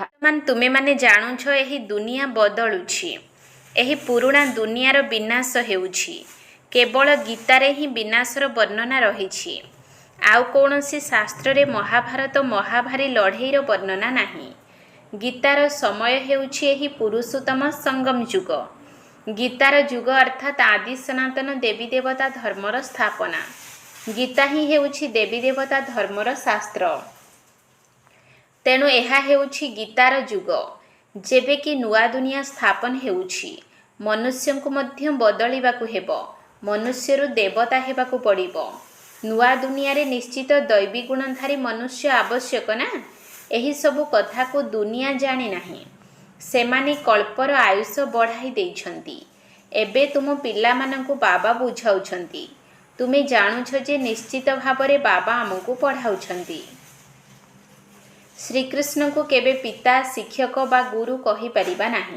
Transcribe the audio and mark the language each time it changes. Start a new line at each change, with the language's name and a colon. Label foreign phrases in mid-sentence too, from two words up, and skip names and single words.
Odia: ମାନ ତୁମେ ମାନେ ଜାଣୁଛ ଏହି ଦୁନିଆ ବଦଳୁଛି। ଏହି ପୁରୁଣା ଦୁନିଆର ବିନାଶ ହେଉଛି। କେବଳ ଗୀତାରେ ହିଁ ବିନାଶର ବର୍ଣ୍ଣନା ରହିଛି। ଆଉ କୌଣସି ଶାସ୍ତ୍ର ରେ ମହାଭାରତ ମହାଭାରୀ ଲଢ଼େଇର ବର୍ଣ୍ଣନା ନାହିଁ। ଗୀତାର ସମୟ ହେଉଛି ଏହି ପୁରୁଷୋତ୍ତମ ସଙ୍ଗମ ଯୁଗ। ଗୀତାର ଯୁଗ ଅର୍ଥାତ୍ ଆଦି ସନାତନ ଦେବୀ ଦେବତା ଧର୍ମର ସ୍ଥାପନା। ଗୀତା ହିଁ ହେଉଛି ଦେବୀ ଦେବତା ଧର୍ମର ଶାସ୍ତ୍ର। ତେଣୁ ଏହା ହେଉଛି ଗୀତାର ଯୁଗ। ଯେବେ କି ନୂଆ ଦୁନିଆ ସ୍ଥାପନ ହେଉଛି ମନୁଷ୍ୟଙ୍କୁ ମଧ୍ୟ ବଦଳିବାକୁ ହେବ। ମନୁଷ୍ୟରୁ ଦେବତା ହେବାକୁ ପଡ଼ିବ। ନୂଆ ଦୁନିଆ ରେ ନିଶ୍ଚିତ ଦୈବୀ ଗୁଣଧାରୀ ମନୁଷ୍ୟ ଆବଶ୍ୟକ ନା। ଏହି ସବୁ କଥା କୁ ଦୁନିଆ ଜାଣି ନାହିଁ। ସେମାନେ କଳ୍ପର ଆୟୁଷ ବଢ଼ାଇ ଦେଇଛନ୍ତି। ଏବେ ତୁମ ପିଲାମାନଙ୍କୁ ବାବା ବୁଝାଉଛନ୍ତି। ତୁମେ ଜାଣୁଛ ଯେ ନିଶ୍ଚିତ ଭାବରେ ବାବା ଆମକୁ ପଢ଼ାଉଛନ୍ତି। ଶ୍ରୀକୃଷ୍ଣଙ୍କୁ କେବେ ପିତା, ଶିକ୍ଷକ ବା ଗୁରୁ କହିପାରିବା ନାହିଁ।